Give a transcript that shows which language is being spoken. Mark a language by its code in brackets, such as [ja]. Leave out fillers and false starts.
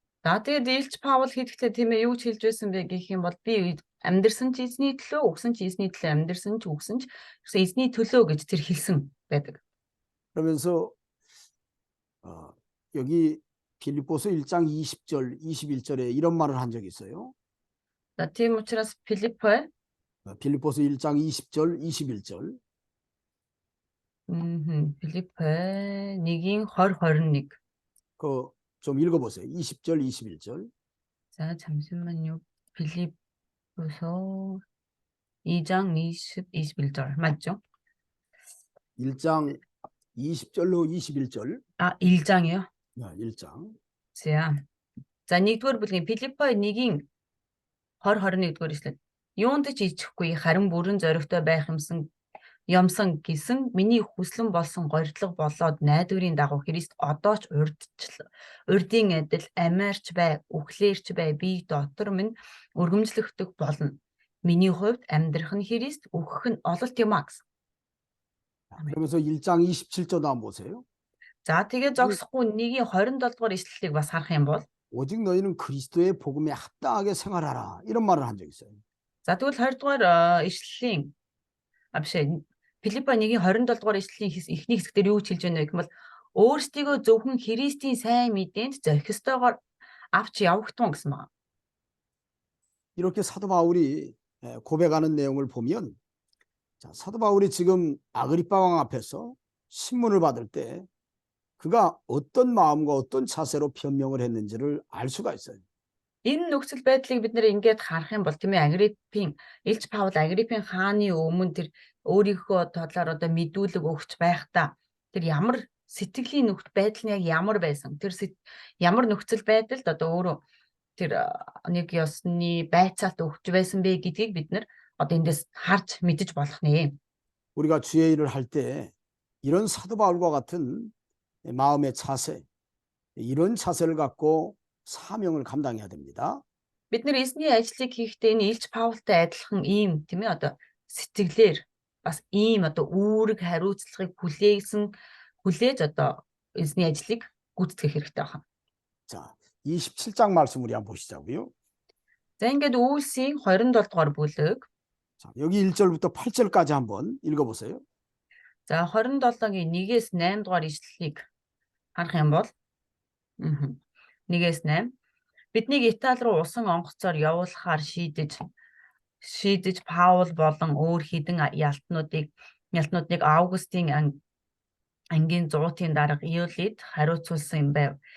[mn] За тэгээд Илч Паул хэлэхдээ тийм ээ юу ч хэлж байсан бэ гэх юм бол би амьдрсан ч эзний төлөө, өгсөн ч эзний төлөө, амьдрсан ч өгсөн ч гэсэн эзний төлөө гэж тэр хэлсэн байдаг. [ko] 그러면서 여기 빌립보서 1장 20절, 21절에 이런 말을 한 적이 있어요. [mn] За тийм учраас Филиппо [ko] 빌립보서 1장 20절, 21절. [mn] Филиппо 1-ийн 20-21. [ko] 그 좀 읽어보세요. 20절, 21절. За 잠시만요. 빌립보서 2장 20, 21절 맞죠? 1장 20절로 21절. 1장이요? 1장. [mn] За 1-р бүлгийн Филиппо 1-ийн 20-21-р эшлэл. Юунд ч ичихгүй харин бүрэн зоригтой байх юмсан гэсэн миний хүслэн болсон горьдлого болоод найдварын дагуу Христ одоо ч урдын адил амиарч бай, үхлээрч бай, би дотор минь өргөмжлөгдөх болно. Миний хувьд амьдрах нь Христ, үхэх нь ололт юм а гэсэн. [ko] 그러면서 1장 27절도 한번 보세요. [mn] За тэгээ зогсохгүй 1-ийн 27-р эшлэлийг бас харах юм бол [ko] 오직 너희는 그리스도의 복음에 합당하게 생활하라. 이런 말을 한 적이 있어요. [mn] за тэгвэл 20-р эшлэлийн Филиппо 1-ийн 27-р эшлэлийн эхний хэсгээр юу хэлж байна вэ гэвэл өөрсдийгөө зөвхөн Христийн сайн мэдээнд зохистойгоор авч явах тун гэсэн байна. [ko] 이렇게 사도 바울이 고백하는 내용을 보면 자, 사도 바울이 지금 아그리파 왕 앞에서 신문을 받을 때 그가 어떤 마음과 어떤 자세로 변명을 했는지를 알 수가 있어요. [mn] Энэ нөхцөл байдлыг бид нэр ингээд харах юм бол тийм ээ Илч Паул Агриппийн хааны өмнө тэр өөрийнхөө талаар одоо мэдүүлэг өгч байхдаа тэр ямар сэтгэлийн байдал нь яг ямар байсан тэр ямар нөхцөл байдалд одоо өөрөө тэр нэг ёсны байцаалт өгч байсан бэ гэдгийг бид нэр одоо эндээс харж мэдэж болох нэ. [ko] 우리가 주의 일을 할 때 이런 사도 바울과 같은 마음의 자세, 이런 자세를 갖고 사명을 감당해야 됩니다. [mn] Бид нэр эзний ажлыг хийхдээ энэ Илч Паултай адилхан ийм тийм ээ одоо сэтгэлээр бас ийм одоо үүрэг хариуцлагыг хүлээж одоо эзний ажлыг гүйцэтгэх хэрэгтэй байна. [ko] 자, 27장 말씀 우리 한번 보시자고요. [mn] За ингээд Үйлсийн 27 дугаар бүлэг. [ko] 자, 여기 1절부터 8절까지 한번 읽어보세요. [mn] За 27-гийн 1-ээс 8 дугаар ишлэлийг харах юм бол 1-ээс 8 биднийг Итали руу усан онгоцоор явуулахаар шийдэж Паул болон өөр хідэн ялтнуудыг Августын ангийн зуутын дарга Иолид хариуцуулсан юм байв.